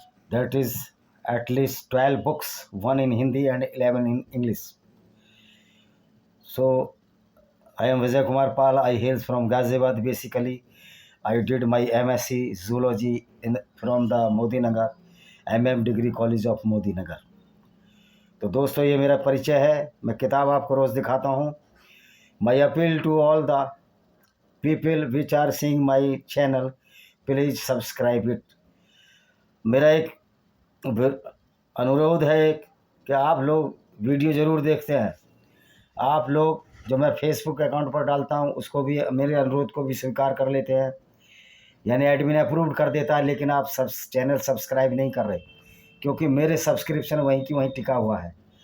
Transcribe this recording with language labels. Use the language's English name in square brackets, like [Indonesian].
[English] That is at least 12 books, one in Hindi and 11 in English. So I am Vijay Kumar Pal. I hail from Ghaziabad basically. I did my MSc Zoology from the Modi Nagar, MM Degree College of Modi Nagar. [Hindi] तो दोस्तों ये मेरा परिचय है. मैं किताब आपको रोज़ दिखाता हूँ. [English] My appeal to all the people which are seeing my channel, please subscribe it. [Hindi] मेरा एक अनुरोध है कि आप लोग वीडियो ज़रूर देखते हैं. आप लोग जो मैं फेसबुक अकाउंट पर डालता हूं उसको भी, मेरे अनुरोध को भी स्वीकार कर लेते हैं, यानी एडमिन अप्रूव कर देता है, लेकिन आप सब चैनल सब्सक्राइब नहीं कर रहे, क्योंकि मेरे सब्सक्रिप्शन वहीं की वहीं टिका हुआ है.